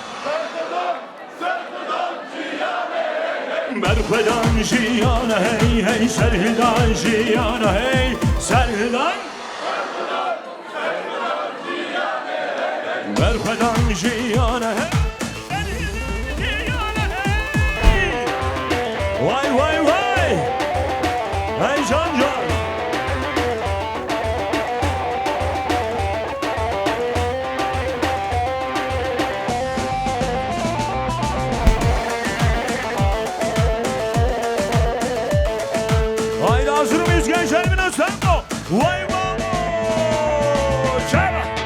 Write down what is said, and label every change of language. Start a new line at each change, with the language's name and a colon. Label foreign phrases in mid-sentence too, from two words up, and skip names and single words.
Kurdish: Berfadan jiyana hey hey Serhildan jiyana hey Serhildan Berfadan jiyana hey Jiyana hey Vay vay vay Hey can
Turkish: Haydi hazır mıyız gençler bir nasıl Vay vay Çabuk